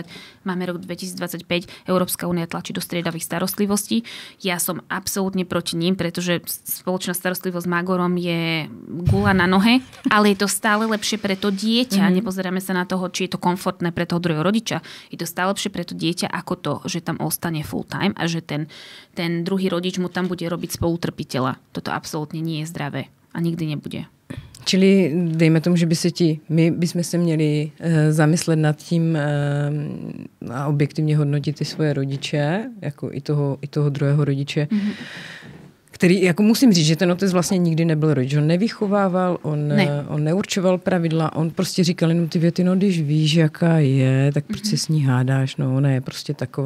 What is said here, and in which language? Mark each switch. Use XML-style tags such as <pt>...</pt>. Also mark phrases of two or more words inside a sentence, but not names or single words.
<sk>Máme rok 2025, Európska únia tlačí do striedavých starostlivostí. Ja som absolútne proti ním, pretože spoločná starostlivosť s Magorom je gula na nohe, ale je to stále lepšie pre to dieťa. Nepozeráme sa na toho, či je to komfortné pre toho druhého rodiča. Je to stále lepšie pre to dieťa ako to, že tam ostane</sk> <en>full time</en> <sk>a že ten druhý rodič mu tam bude robiť spolutrpiteľa. Toto absolútne nie je zdravé a nikdy nebude.</sk> <cs>Čili dejme tomu, že my bychom se měli zamyslet nad tím a objektivně hodnotit ty svoje rodiče, jako i toho druhého rodiče, který, jako musím říct, že ten otec vlastně nikdy nebyl rodič. On nevychovával, on neurčoval pravidla, on prostě říkal jenom ty věty, no když víš, jaká je, tak proč se s ní hádáš, no ona je prostě taková.</cs>